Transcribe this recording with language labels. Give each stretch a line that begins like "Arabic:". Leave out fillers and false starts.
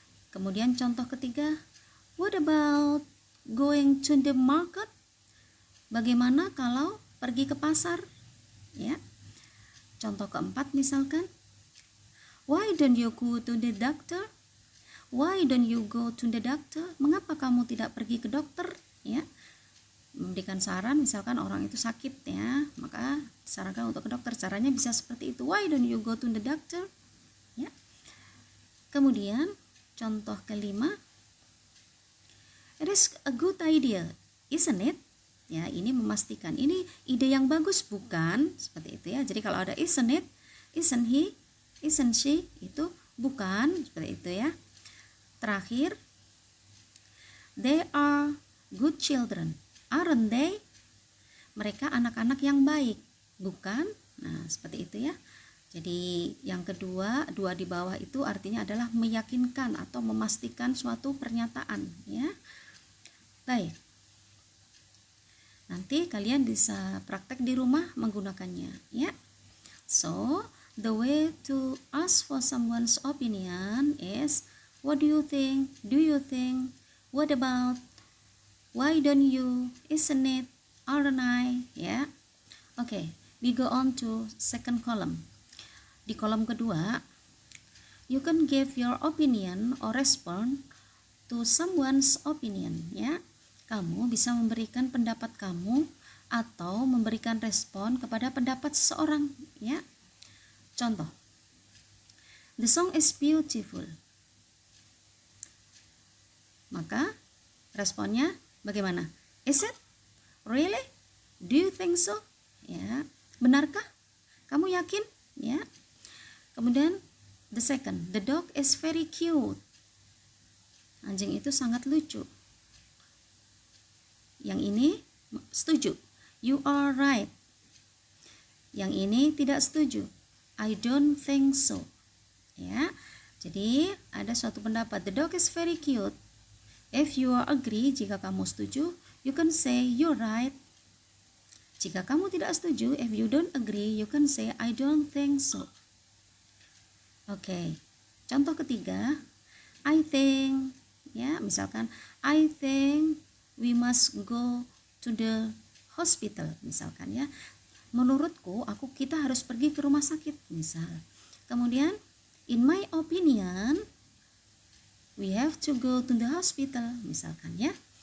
Indonesian: Kemudian contoh ketiga,
English: what about going to the market?
Indonesian: Bagaimana kalau pergi ke pasar? Contoh keempat misalkan,
English: why don't you go to the doctor? Why don't you go to the doctor?
Indonesian: Mengapa kamu tidak pergi ke dokter? Memberikan saran, misalkan orang itu sakit maka sarankan untuk ke dokter. Caranya bisa seperti itu.
English: Why don't you go to the doctor?
Indonesian: Kemudian contoh kelima,
English: it is a good idea, isn't it?
Indonesian: Ya, ini memastikan ini ide yang bagus bukan? Seperti itu ya. Jadi kalau ada
English: isn't it, isn't he, isn't she,
Indonesian: itu bukan, seperti itu ya. Terakhir,
English: they are good children, aren't they?
Indonesian: Mereka anak-anak yang baik, bukan? Nah, seperti itu ya. Jadi yang kedua, dua di bawah itu artinya adalah meyakinkan atau memastikan suatu pernyataan ya. Baik. Nanti kalian bisa praktek di rumah menggunakannya ya.
English: So, the way to ask for someone's opinion is, what do you think? Do you think? What about? Why don't you? Isn't it? Aren't I? Ya. Okay, we go on to second column.
Indonesian: Di kolom kedua,
English: you can give your opinion or respond to someone's opinion ya.
Indonesian: Kamu bisa memberikan pendapat kamu atau memberikan respon kepada pendapat seseorang ya. Contoh,
English: the song is beautiful.
Indonesian: Maka responnya bagaimana?
English: Is it? Really? Do you think so?
Indonesian: Ya, benarkah? Kamu yakin? Ya. Kemudian
English: the second, the dog is very cute.
Indonesian: Anjing itu sangat lucu. Yang ini setuju.
English: You are right.
Indonesian: Yang ini tidak setuju.
English: I don't think so. Ya.
Indonesian: Jadi ada suatu pendapat,
English: the dog is very cute. If you agree,
Indonesian: jika kamu setuju,
English: you can say you're right.
Indonesian: Jika kamu tidak setuju,
English: if you don't agree, you can say I don't think so. Oke.
Indonesian: Contoh ketiga,
English: I think, ya,
Indonesian: misalkan
English: I think we must go to the hospital,
Indonesian: misalkan ya. Menurutku, kita harus pergi ke rumah sakit, misal. Kemudian,
English: in my opinion, we have to go to the hospital,
Indonesian: misalkan ya.